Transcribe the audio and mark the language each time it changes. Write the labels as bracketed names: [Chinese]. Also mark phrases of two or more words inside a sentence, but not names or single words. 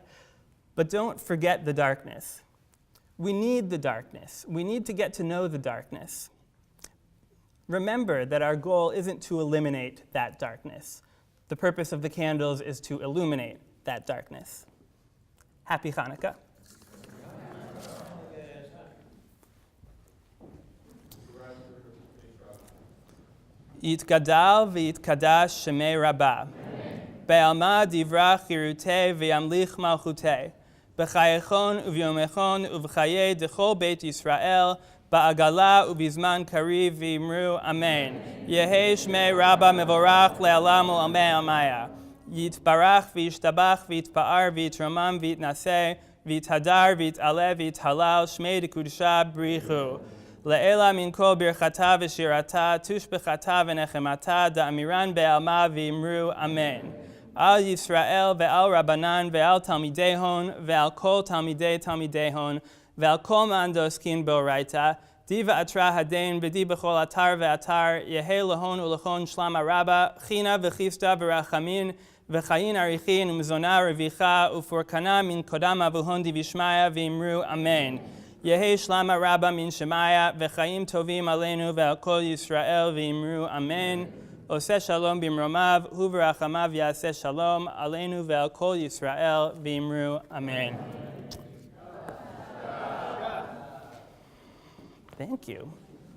[English] But don't forget the darkness. We need the darkness. We need to get to know the darkness. Remember that our goal isn't to eliminate that darkness. The purpose of the candles is to illuminate that darkness. Happy Hanukkah. [Aramaic] יתגדל ויתקדש שמיה רבא. בעלמא די ברא כרעותיה וימליך מלכותיה. בחייכון וביומיכון ובחיי דכל בית ישראל. בעגלא ובזמן קריב ואמרו אמן. יהא שמיה רבא מברך לעלם ולעלמי עלמיא. יתברך וישתבח ויתפאר ויתרומם ויתנשא ויתהדר ויתעלה ויתהלל שמיה דקודשא בריך הוא. לעלא מן כל ברכתא ושירתא תשבחתא ונחמתא דאמירן בעלמא ואמרו אמן. על ישראל ועל רבנן ועל תלמידיהון ועל כל תלמידיהון ועל כל מאן דעסקין באורייתא די באתרא הדין ודי בכל אתר ואתר יהא להון ולכון שלמא רבא חנא וחסדא ורחמין וחיין אריכין ומזונא רויחא ופורקנא מן קדם אבוהון די בשמיא ואמרו אמן. יהא שלמא רבא מן שמיא וחיים טובים עלינו ועל כל ישראל ואמרו אמן. [Hebrew] עושה שלום במרומיו הוא ברחמיו יעשה שלום עלינו ועל כל ישראל ואמרו אמן. [English] Thank you.